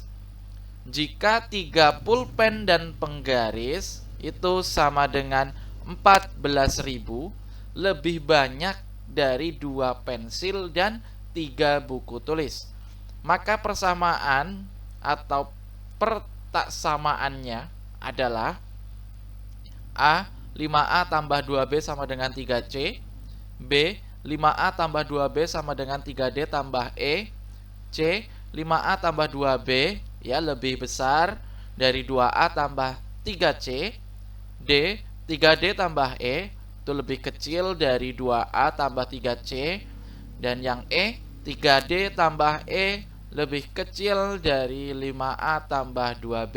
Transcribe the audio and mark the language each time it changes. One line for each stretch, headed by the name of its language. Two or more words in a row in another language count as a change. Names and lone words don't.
Indonesian: Jika 3 pulpen dan penggaris itu sama dengan 14.000, lebih banyak dari 2 pensil dan 3 buku tulis, maka persamaan atau pertaksamaannya adalah A. 5A tambah 2B sama dengan 3C. B. 5A tambah 2B sama dengan 3D tambah E. C. 5A tambah 2B ya lebih besar dari 2A tambah 3C. D. 3D tambah E itu lebih kecil dari 2A tambah 3C. Dan yang E, 3D tambah E lebih kecil dari 5A tambah 2B.